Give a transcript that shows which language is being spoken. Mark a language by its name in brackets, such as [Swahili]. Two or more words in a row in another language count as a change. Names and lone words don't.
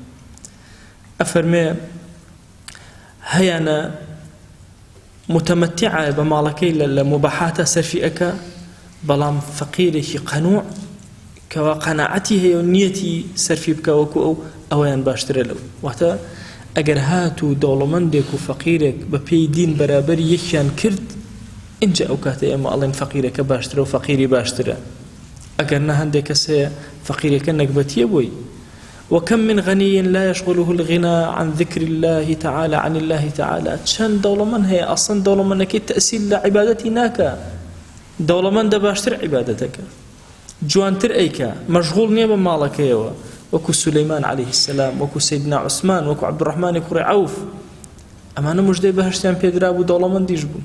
[Central Kurdish] ئەفەرمێ هەیانە متمتعە بە ماڵەکەی لە مباحاتە سەرفی ئەکە بەڵام فەقیرێکی قەنوع کەوا قەناعەتی هەیە و نیەتی سەرفی بکە وەکو ئەوەیان باشترە لەو. واتە ئەگەر هات و دەوڵەمەندێک و فەقیرێک بە پێی دین بەرابەری یەکیان کرد اینجا ئەو کاتە ئێمە ئەڵێن فەقیرەکە باشترە و فەقیری باشترە. ئەگەر نە هەندێک کەس هەیە فەقیرەکە نەکبەتیە بووی. [Arabic] وكم من غني لا يشغله الغنى عن ذكر الله تعالى عن الله تعالى [Central Kurdish] چەند دەوڵەمەند هەیە ئەسڵەن دەوڵەمەندەکەی تەئسیل لە عیبادەتی ناکە دەوڵەمەندە باشتر عیبادەتەکە جوانتر ئەیکە مەشغوڵ نییە بە ماڵەکەیەوە وەکو سولەیمان [Arabic] عەلەیهی السەلام [Central Kurdish] وەکو سەیدنا عوسمان وەکو عەبدوڕەحمانی کوڕی عەوف ئەمانە موژدەی بەهەشتیان پێدرا بوو دەوڵەمەندیش بوون.